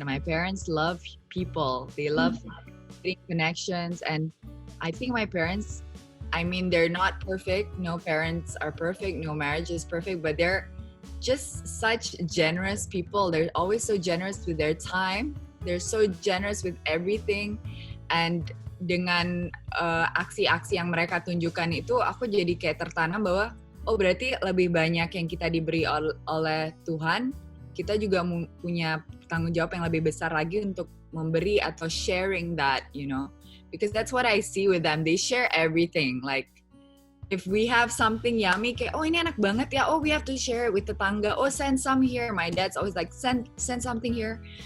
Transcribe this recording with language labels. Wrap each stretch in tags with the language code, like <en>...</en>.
<en>My parents love people. They love creating connections, and I think my parents I mean, they're not perfect. No parents are perfect. No marriage is perfect. But they're just such generous people. They're always so generous with their time. They're so generous with everything.</en> <id>And dengan aksi-aksi yang mereka tunjukkan itu, aku jadi kayak tertanam bahwa, oh berarti lebih banyak yang kita diberi oleh Tuhan, kita juga punya tanggung jawab yang lebih besar lagi untuk memberi atau</id> <en>sharing that, you know. Because that's what I see with them. They share everything. Like, if we have something yummy,</en> <id>kayak, oh ini enak banget ya,</id> <en>oh we have to share it with tetangga, oh send some here. My dad's always like, send something here.</en>